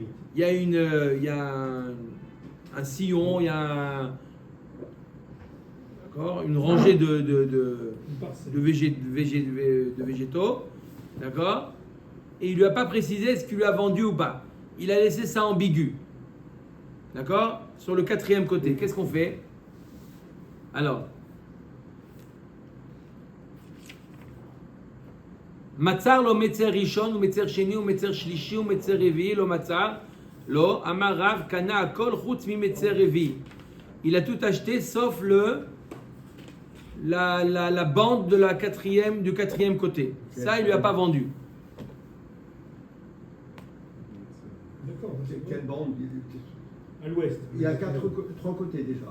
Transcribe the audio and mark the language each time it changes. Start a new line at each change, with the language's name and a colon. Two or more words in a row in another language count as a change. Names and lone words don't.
French: il y a un sillon, il y a d'accord, une rangée de végétaux, d'accord? Et il lui a pas précisé ce qu'il lui a vendu ou pas. Il a laissé ça ambigu. D'accord? Sur le 4e côté, qu'est-ce qu'on fait? Alors,
Hebrew: מיצר לו מיצר ראשון או מיצר שני או מיצר שלישי או מיצר רביעי לא מיצר לו אמר רב קנה הכל חוץ ממיצר רביעי.
French: Il a tout acheté sauf la bande de du 4e côté. Ça, il lui a pas vendu. D'accord. C'est quelle bande? À l'ouest. Il y a 3 côtés déjà.